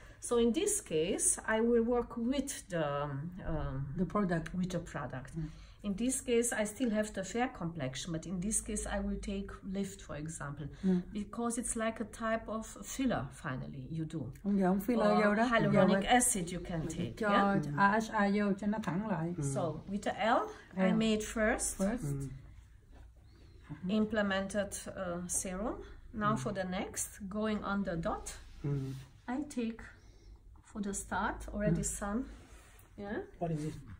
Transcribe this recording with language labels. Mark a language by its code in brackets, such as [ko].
[en] So in this case, I will work with the product. With the product. In this case, I still have the fair complexion, but in this case, I will take lift, for example, because it's like a type of filler. Finally, you do. [vi] Không filler vô đó. [en] Hyaluronic acid you can take. [vi] Cho AHA vô cho nó thẳng lại. [en] So with the L, I made first. Implemented serum. Now for the next, going on the dot, I take for the start already some. Yeah. What is it?